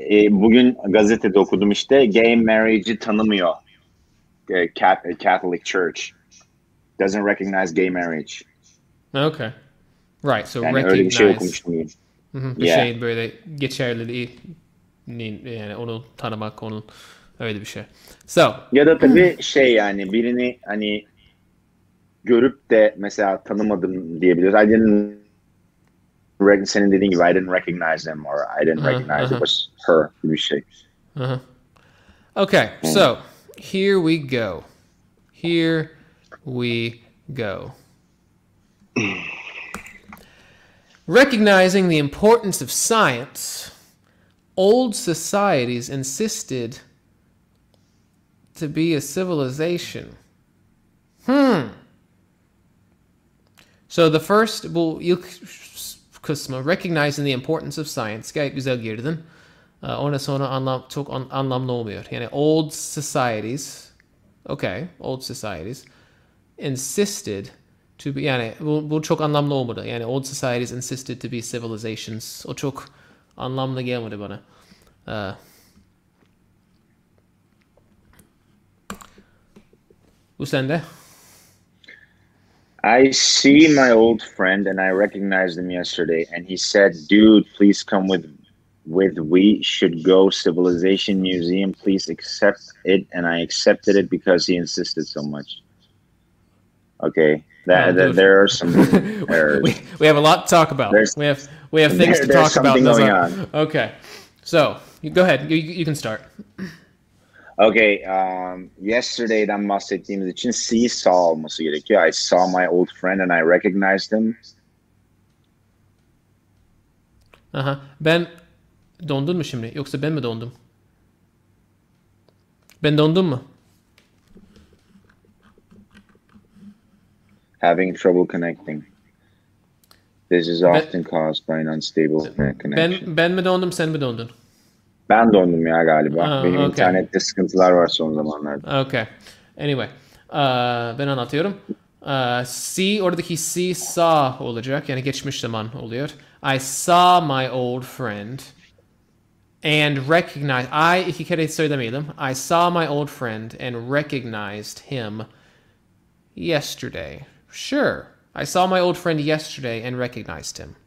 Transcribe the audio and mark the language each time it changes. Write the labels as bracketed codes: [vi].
[tr] Bugün gazetede okudum işte, gay marriage'i tanımıyor. [en] Catholic Church doesn't recognize gay marriage. Okay. Right, so [tr] yani [en] recognize. [tr] Öyle bir şey okumuştum. Bir şeyin böyle geçerliliği, yani onu tanımak, onun öyle bir şey. [en] So. [tr] Ya da tabii yani birini hani görüp de mesela tanımadım diyebiliriz. Senin dediğin gibi [en] I didn't recognize him, or I didn't recognize it was her [tr] gibi bir şey. [en] Okay, so here we go. Here we go. Recognizing the importance of science, old societies insisted to be a civilization. So the first, [tr] ilk kısmı, [en] recognizing the importance of science. [tr] Gayet güzel girdin. Ondan sonra çok anlamlı olmuyor. Yani [en] old societies, okay, old societies insisted to be, [tr] yani bu çok anlamlı olmadı. [en] Yani old societies insisted to be civilizations. [tr] O çok anlamlı gelmedi bana. Bu sende? [en] I see my old friend and I recognized him yesterday, and he said, "Dude, please come with. We should go Civilization Museum. Please accept it." And I accepted it because he insisted so much. Okay, there are some errors. We have a lot to talk about. We have things to talk about. Going on. Okay, so go ahead. You can start. Okay, [tr] yesterday'den bahsettiğimiz için [en] see saw [tr] olması gerekiyor. [en] I saw my old friend and I recognized him. [tr] Ben dondun mu şimdi? Yoksa ben mi dondum? Ben dondum mu? [en] Having trouble connecting. This is often caused by an unstable connection. [tr] Ben mi dondum, sen mi dondun? Ben dondum ya galiba. Benim internette sıkıntılar var son zamanlarda. [en] Okay. Anyway. [tr] Ben anlatıyorum. See, oradaki see, saw olacak. Yani geçmiş zaman oluyor. [en] I saw my old friend and recognized. [tr] İki kere söylemeyelim. [en] I saw my old friend and recognized him yesterday. Sure. I saw my old friend yesterday and recognized him.